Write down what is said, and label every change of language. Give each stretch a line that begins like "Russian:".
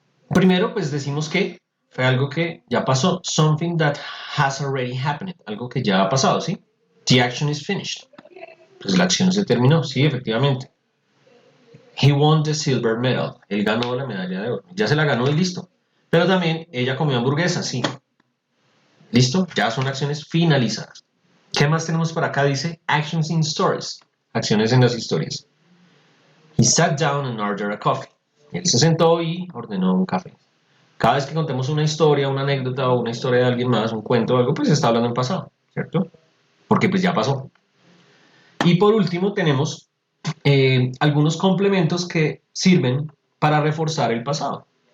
Spanish: Primero, pues decimos que fue algo que ya pasó.
English: Something that has already happened.
Spanish: Algo que ya ha pasado, ¿sí?
English: The action is finished.
Spanish: Pues la acción se terminó, sí, efectivamente.
English: He won the silver medal.
Spanish: Él ganó la medalla de oro. Ya se la ganó y listo. Pero también ella comió hamburguesa, sí. ¿Listo? Ya son acciones finalizadas. ¿Qué más tenemos por acá?
English: Dice actions in stories.
Spanish: Acciones en las historias.
English: He sat down and ordered a coffee.
Spanish: Él se sentó y ordenó un café. Cada vez que contemos una historia, una anécdota o una historia de alguien más, un cuento o algo, pues se está hablando en pasado, ¿cierto? Porque pues ya pasó. Y por último tenemos algunos complementos que sirven para reforzar el pasado.